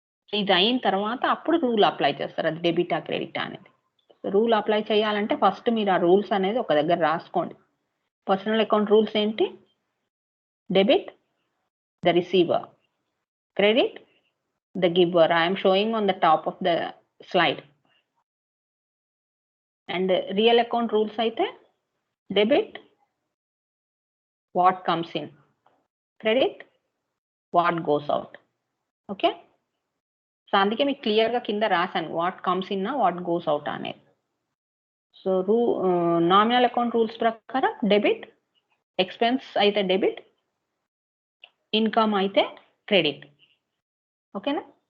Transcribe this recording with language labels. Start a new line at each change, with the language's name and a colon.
Telugu: So ఇది అయిన తర్వాత అప్పుడు రూల్ అప్లై చేస్తారు, అది డెబిటా క్రెడిటా అనేది. రూల్ అప్లై చేయాలంటే ఫస్ట్ మీరు ఆ రూల్స్ అనేది ఒక దగ్గర రాసుకోండి.
English: personal account rules
Telugu: ఏంటి,
English: Debit the receiver, credit the giver. I am showing on the top of the slide. And real account rules
Telugu: aithe
English: debit what comes in, credit what goes out. Okay, so
Telugu: అందుకే మీకు clear గా కింద రాసాను
English: what comes in what goes out
Telugu: అనేది. So nominal account rules ప్రకారం debit, expense అయితే debit, income అయితే credit. ఓకేనా?